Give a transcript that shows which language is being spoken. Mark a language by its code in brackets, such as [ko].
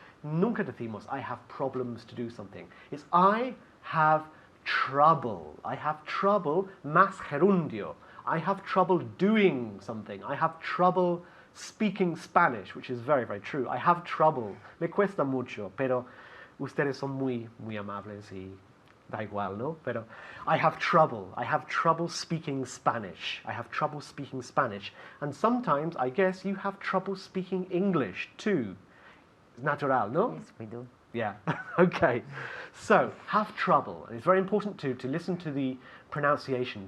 [es] Nunca decimos, [en] I have problems to do something. It's I have trouble. I have trouble, [es] más gerundio. [en] I have trouble doing something. I have trouble speaking Spanish, which is very, very true. I have trouble. [es] Me cuesta mucho, pero ustedes son muy, muy amables y da igual, ¿no? [en] Pero I have trouble speaking Spanish. I have trouble speaking Spanish. And sometimes, I guess, you have trouble speaking English too. It's natural, no? Yes, we do. Yeah, okay. So, have trouble. And it's very important to listen to the pronunciation.